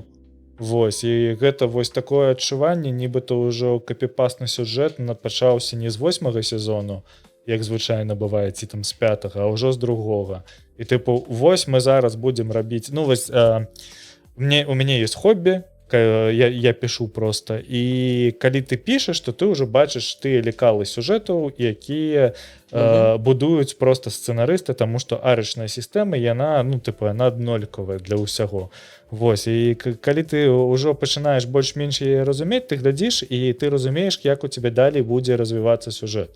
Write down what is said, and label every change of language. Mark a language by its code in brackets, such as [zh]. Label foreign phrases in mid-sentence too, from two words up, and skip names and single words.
[be] Вось, і гэта вось такое адчуванне, нібыта ўжо капіпасны сюжэт пачаўся не з 8-го сезону, як звычайна бывае, ці там з 5-го, а ўжо з 2-го. І тыпу, вось мы зараз будзем рабіць, ну вось, у мяне [ru] есть хобби, я пишу просто, [be] і калі ты пішаш, то ты ўжо бачыш тыя лекалы сюжэтаў, якія будуюць просто сцэнарысты, таму што арачная сістэма, яна, ну, тыпу, яна аднолькавая для ўсяго. Вось, і калі ты ўжо пачынаеш больш-менш яе разумець, ты глядзіш, і ты разумееш, як у цябе далей будзе развівацца сюжэт.